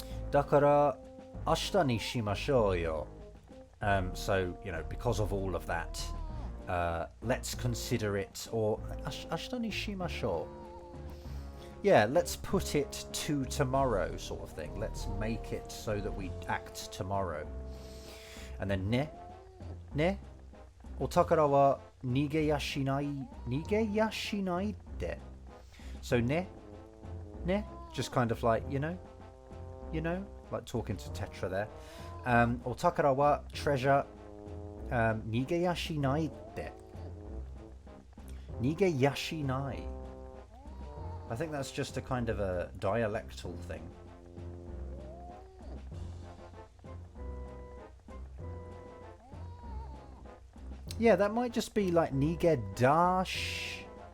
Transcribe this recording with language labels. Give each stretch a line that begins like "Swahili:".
Japanese: だから明日にしましょうよ.
English: So, you know, because of all of that, let's consider it, or
Japanese: 明日にしましょう.
English: Yeah, let's put it to tomorrow, sort of thing. Let's make it so that we act tomorrow. And then
Japanese: ね、お宝は逃げやしないって.
English: So ね, just kind of like, you know, like talking to Tetra there.
Japanese: お宝は
English: treasure,
Japanese: 逃げやしないって. 逃げやしない.
English: I think that's just a kind of a dialectal thing. Yeah, that might just be like nigedashi?